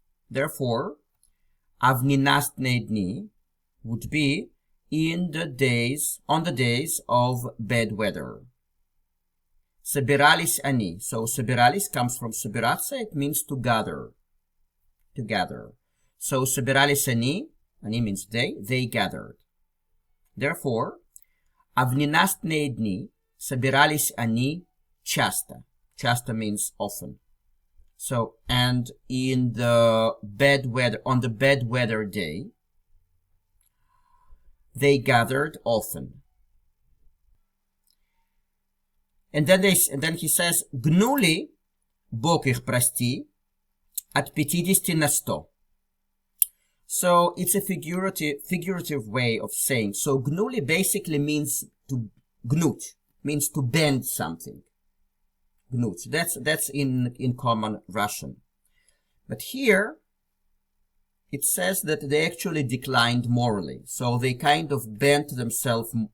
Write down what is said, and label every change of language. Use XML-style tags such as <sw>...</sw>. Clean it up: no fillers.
<en>Therefore,</en> <ru>а в ненастные дни</ru> <en>would be on the days of bad weather.</en> <ru>Собирались они.</ru> <en>So,</en> <ru>собирались</ru> <en>comes from</en> <ru>собираться,</ru> <en>it means to gather. To gather. So,</en> <ru>собирались они</ru> <en>means they gathered.</en> <ru>Therefore, а в ненастные дни собирались они часто. Часто</ru> <en>means often. So, and on the bad weather day, they gathered often. And then he says,</en> <ru>гнули, Бог их прости, от 50 на 100.</ru> <en>So, it's a figurative way of saying. So,</en> <ru>гнули</ru> <en>basically means to</en> <ru>гнуть,</ru> <en>means to bend something. Gnut. That's in common Russian. But here, it says that they actually declined morally. So they kind of bent themselves</en>